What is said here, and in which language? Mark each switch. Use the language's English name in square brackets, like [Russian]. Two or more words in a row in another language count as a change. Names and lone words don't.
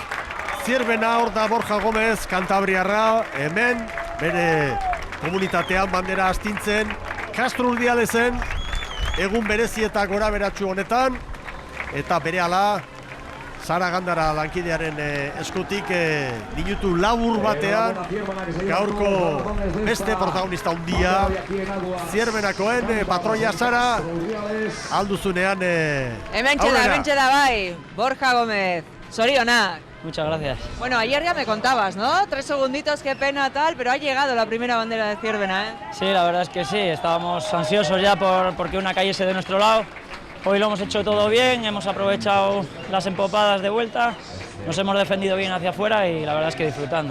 [Basque] Zierbena hor da Borja Gomez, Kantabriarra, hemen, bere komunitatean bandera astintzen, Castro Urdialezen, egun berezi eta gora beratxu honetan, eta berehala Saragandara lankidearen eskutik minutu labur batean, gaurko beste protagonista handia, Zierbenakoen patroia Sara, alduzunean Hemen txeda bai, Borja Gomez, zorionak. [Spanish] Muchas gracias. Bueno, ayer ya me contabas, ¿no? 3 segunditos, qué pena tal, pero ha llegado la primera bandera de Zierbena, ¿eh? Sí, la verdad es que sí, estábamos ansiosos ya porque una cayese de nuestro lado. Hoy lo hemos hecho todo bien, hemos aprovechado las empopadas de vuelta, nos hemos defendido bien hacia afuera y la verdad es que disfrutando.